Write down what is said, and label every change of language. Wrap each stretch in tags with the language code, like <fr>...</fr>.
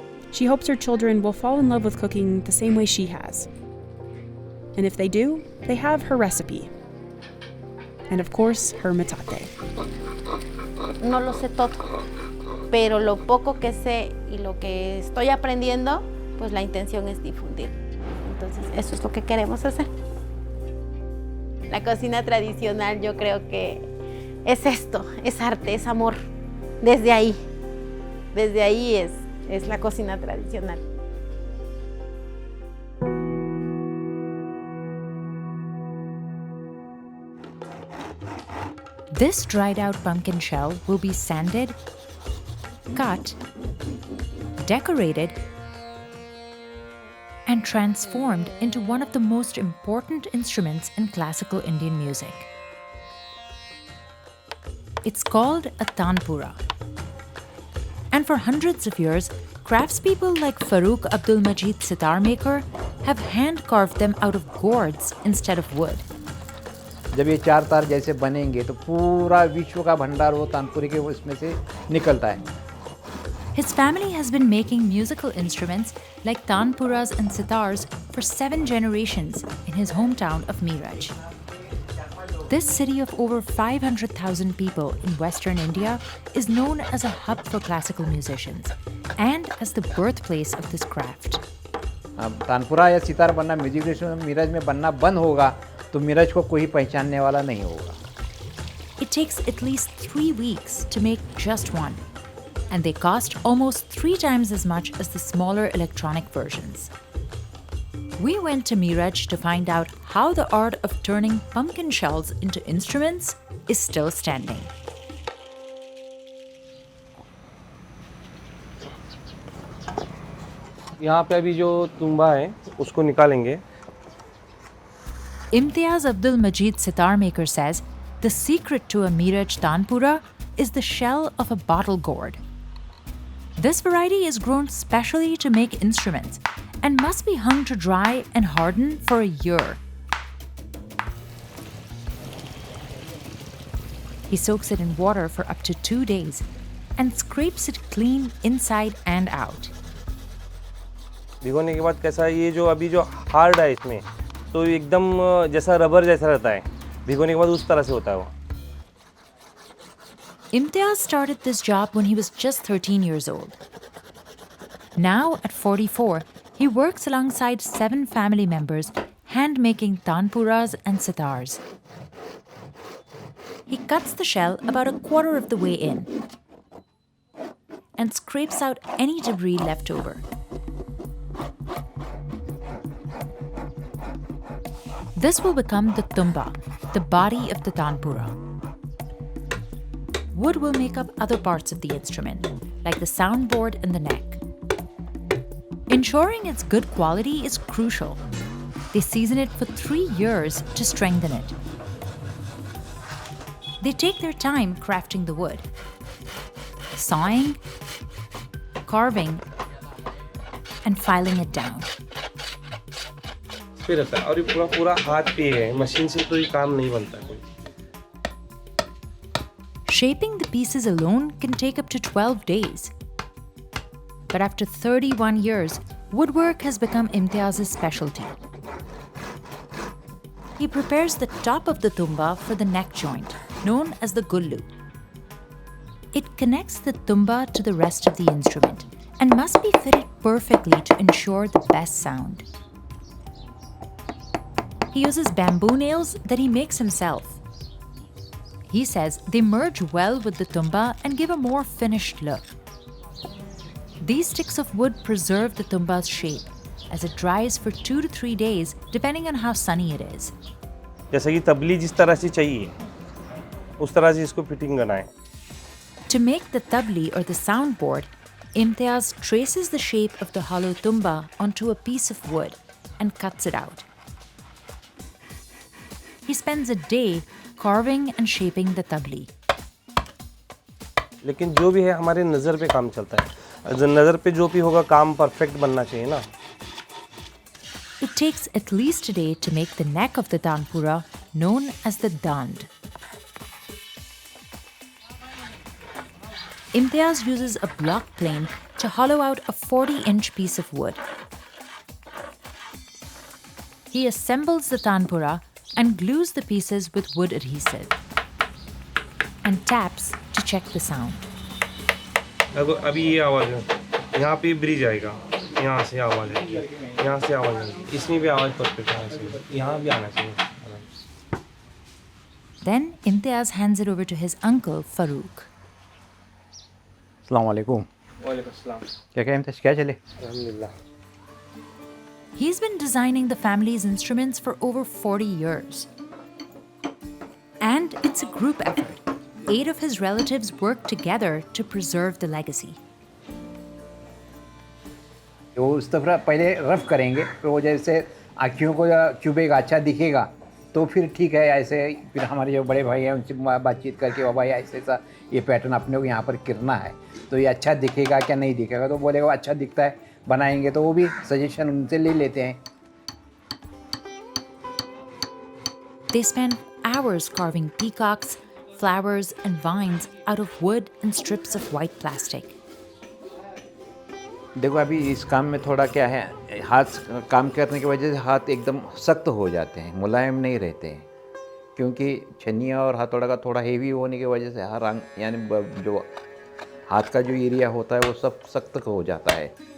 <en>She hopes her children will fall in love with cooking the same way she has. And if they do, they have her recipe. And of course, her metate.</en> <es>No lo sé todo, pero lo poco que sé y lo que estoy aprendiendo, pues la intención es difundir. Entonces, eso es lo que queremos hacer. La cocina tradicional yo creo que es esto, es arte, es amor. Desde ahí es la cocina tradicional.</es> <en>This dried out pumpkin shell will be sanded, cut, decorated, and transformed into one of the most important instruments in classical Indian music. It's called a Tanpura. And for hundreds of years, craftspeople like Farooq Abdul Majid sitar maker have hand-carved them out of gourds instead of wood.</en> <hi>जब ये 4 तार जैसे बनेंगे तो पूरा विश्व का भंडार वो तानपुरे के उसमें से निकलता है.</hi> <en>His family has been making musical instruments like tanpuras and sitars for 7 generations in his hometown of Meerut. This city of over 500,000 people in Western India is known as a hub for classical musicians and as the birthplace of this craft.</en> <hi>अब तानपुरा या सितार बनना music instrument Miraj में बनना बंद होगा तो मीरज को कोई पहचानने वाला नहीं होगा.</hi> <en>It takes at least 3 weeks to make just one, and they cost almost 3 times as much as the smaller electronic versions. We went to Meerut to find out how the art of turning pumpkin shells into instruments is still standing.</en> <hi>यहाँ पे अभी जो तुम्बा है उसको निकालेंगे.</hi> <en>Imtiaz Abdul Majid sitar maker says the secret to a Meerut Tanpura is the shell of a bottle gourd. This variety is grown specially to make instruments and must be hung to dry and harden for a year. He soaks it in water for up to 2 days and scrapes it clean inside and out.</en> <hi>भिगोने के बाद कैसा ये जो अभी जो hard है इसमें तो एकदम जैसा रबर जैसा रहता है. भिगोने के बाद उस तरह से होता है वो.</hi> <en>Imtiaz started this job when he was just 13 years old. Now, at 44, he works alongside 7 family members, hand-making tanpuras and sitars. He cuts the shell about a quarter of the way in and scrapes out any debris left over. This will become the tumba, the body of the tanpura. Wood will make up other parts of the instrument, like the soundboard and the neck. Ensuring its good quality is crucial. They season it for 3 years to strengthen it. They take their time crafting the wood, sawing, carving, and filing it down.</en> <hi>फिर रहता है और ये पूरा हाथ पे है. Machine से तो ये काम नहीं बनता कोई.</hi> <en>Shaping the pieces alone can take up to 12 days. But after 31 years, woodwork has become Imtiaz's specialty. He prepares the top of the tumba for the neck joint, known as the gullu. It connects the tumba to the rest of the instrument and must be fitted perfectly to ensure the best sound. He uses bamboo nails that he makes himself. He says they merge well with the tumba and give a more finished look. These sticks of wood preserve the tumba's shape as it dries for 2 to 3 days depending on how sunny it is.</en> <hi>जैसे कि तबली जिस तरह से चाहिए उस तरह से इसको फिटिंग करना है.</hi> <en>To make the tabli or the soundboard, Imtiaz traces the shape of the hollow tumba onto a piece of wood and cuts it out. He spends a day carving and shaping the tabli.</en> <hi>लेकिन जो भी है हमारे नज़र पे काम चलता है. नज़र पे जो भी होगा काम परफेक्ट बनना चाहिए ना.</hi> <en>It takes at least a day to make the neck of the Tanpura, known as the dand. Imtiaz uses a block plane to hollow out a 40-inch piece of wood. He assembles the Tanpura and glues the pieces with wood adhesive and taps to check the sound.</en> <hi>अभी ये आवाज़ है. यहाँ पे bridge आएगा. यहाँ से आवाज़ आएगी. यहाँ से आवाज़ आएगी. इसमें भी आवाज़ परफेक्ट आना चाहिए. यहाँ भी आना चाहिए.</hi> <en>Then Imtiaz hands it over to his uncle Farooq.</en> <hi>अस्सलाम वालेकुम. वालेकुम अस्सलाम. क्या इम्तियाज़ क्या चले? अल्हम्दुलिल्लाह.</hi> <en>He's been designing the family's instruments for over 40 years. And it's a group effort. 8 of his relatives work together to preserve the legacy.</en> <hi>वो उस तरह पहले रफ करेंगे, फिर वो जैसे आँखियों को चुभेगा, अच्छा दिखेगा, तो फिर ठीक है. ऐसे फिर हमारे जो बड़े भाई हैं उनसे बातचीत करके, भाई ऐसे ऐसा ये पैटर्न अपने को यहाँ पर करना है, तो ये अच्छा दिखेगा क्या नहीं दिखेगा, तो बोलेगा अच्छा दिखता है बनाएंगे, तो वो भी सजेशन उनसे ले लेते हैं.</hi> <en>They spend hours carving peacocks, flowers and vines out of wood and strips of white plastic.</en> <hi>देखो अभी इस काम में थोड़ा क्या है, हाथ काम करने की वजह से हाथ एकदम सख्त हो जाते हैं, मुलायम नहीं रहते हैं, क्योंकि छन्निया और हथौड़ा का थोड़ा हेवी होने की वजह से हर अंग यानी जो हाथ का जो एरिया होता है वो सब सख्त हो जाता है.</hi>